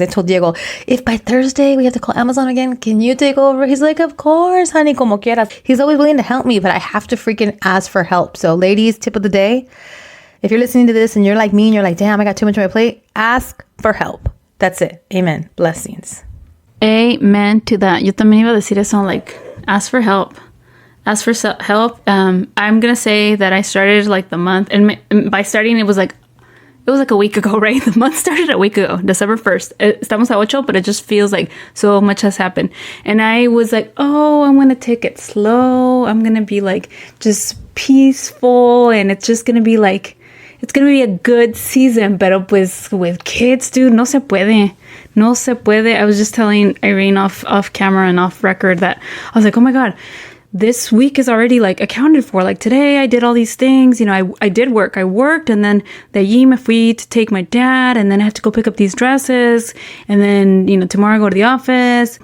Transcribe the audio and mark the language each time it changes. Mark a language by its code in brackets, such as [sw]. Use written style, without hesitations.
[en] I told Diego, if by Thursday we have to call Amazon again, can you take over? He's like, of course, honey, [es] como quieras. [en] He's always willing to help me, but I have to freaking ask for help. So ladies, tip of the day, if you're listening to this and you're like me and you're like, damn, I got too much on my plate, ask for help. That's it. Amen. Blessings. Amen to that. [es] Yo también iba a decir eso, like, [en] ask for help. Ask for help. I'm gonna say that I started like the month, and by starting it was like a week ago, right? The month started a week ago, December 1st. [es] Estamos a 8, [en] but it just feels like so much has happened. And I was like, oh, I'm gonna take it slow. I'm gonna be like just peaceful, and it's just gonna be like, it's gonna be a good season. [es] Pero pues [en] with kids, dude, [es] no se puede. No se puede. [en] I was just telling Irene off camera and off record that I was like, oh my God, this week is already like accounted for. Like today I did all these things, you know, I did work. I worked, and then [es] de allí me fui [en] to take my dad, and then I had to go pick up these dresses, and then, you know, tomorrow I go to the office.